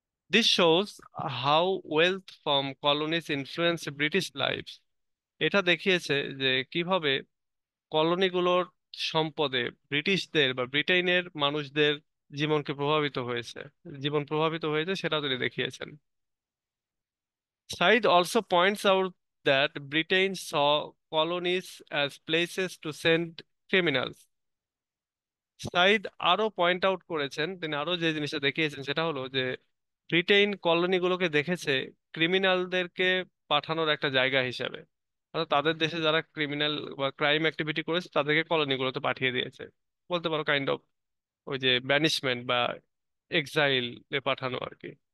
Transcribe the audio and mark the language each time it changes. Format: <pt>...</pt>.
<en>This shows how wealth from colonies influence British life.</en> <bn>এটা দেখিয়েছে যে কিভাবে কলোনিগুলোর সম্পদে ব্রিটিশদের বা ব্রিটেনের মানুষদের জীবনকে প্রভাবিত হয়েছে, জীবন প্রভাবিত হয়েছে, সেটা তিনি দেখিয়েছেন।</bn> <en>Said also points out that Britain saw colonies as places to send criminals.</en> <bn>Saeed আরো পয়েন্ট আউট করেছেন, তিনি আরো যে জিনিসটা দেখিয়েছেন সেটা হলো যে ব্রিটেন কলোনিগুলোকে দেখেছে ক্রিমিনালদেরকে পাঠানোর একটা জায়গা হিসাবে। অর্থাৎ তাদের দেশে যারা ক্রিমিনাল বা ক্রাইম অ্যাক্টিভিটি করেছে তাদেরকে কলোনিগুলোতে পাঠিয়ে দিয়েছে, বলতে পারো কাইন্ড অফ ওই যে ব্যানিশমেন্ট বা এক্সাইলে পাঠানো আর কি।</bn>